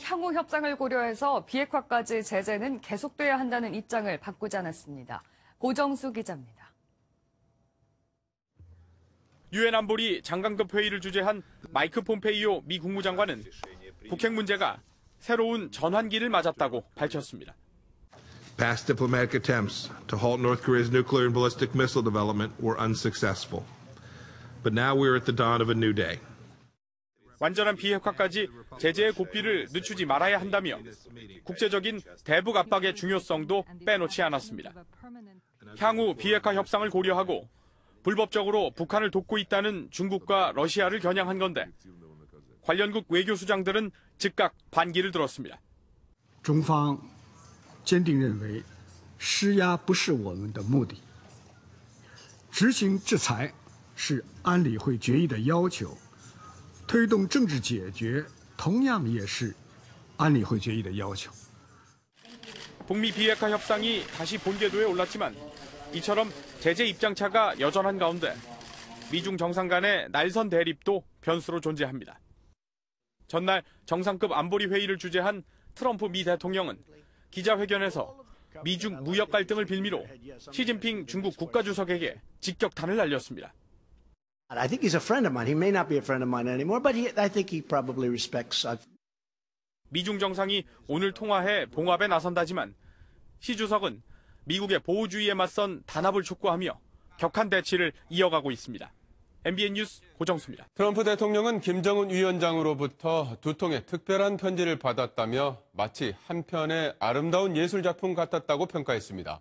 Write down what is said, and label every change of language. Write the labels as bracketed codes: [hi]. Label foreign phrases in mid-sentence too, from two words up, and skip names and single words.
[ko] 향후 협상을 고려해서 비핵화까지 제재는 계속돼야 한다는 입장을 바꾸지 않았습니다. 고정수 기자입니다. 유엔 안보리 장관급 회의를 주재한 마이크 폼페이오 미 국무장관은 북핵 문제가 새로운 전환기를 맞았다고 밝혔습니다. [en] Past diplomatic attempts to halt North Korea's nuclear and ballistic missile development were unsuccessful. But now we are at the dawn of a new day. [ko] 완전한 비핵화까지 제재의 고삐를 늦추지 말아야 한다며 국제적인 대북 압박의 중요성도 빼놓지 않았습니다. 향후 비핵화 협상을 고려하고 불법적으로 북한을 돕고 있다는 중국과 러시아를 겨냥한 건데 관련국 외교수장들은 즉각 반기를 들었습니다. [zh] 中方坚定认为施压不是我们的目的执行制裁是安理会决议的要求推动政治解决同样也是安理会决议的要求 [ko] 북미 비핵화 협상이 다시 본궤도에 올랐지만 이처럼 제재 입장차가 여전한 가운데 미중 정상 간의 날선 대립도 변수로 존재합니다. 전날 정상급 안보리 회의를 주재한 트럼프 미 대통령은 기자회견에서 미중 무역 갈등을 빌미로 시진핑 중국 국가주석에게 직격탄을 날렸습니다. [en] I think he's a friend of mine. He may not be a friend of mine anymore, but I think he probably respects. [ko] 미중 정상이 오늘 통화해 봉합에 나선다지만 시 주석은 미국의 보호주의에 맞선 단합을 촉구하며 격한 대치를 이어가고 있습니다. MBN 뉴스 고정수입니다. 트럼프 대통령은 김정은 위원장으로부터 2통의 특별한 편지를 받았다며 마치 한 편의 아름다운 예술작품 같았다고 평가했습니다.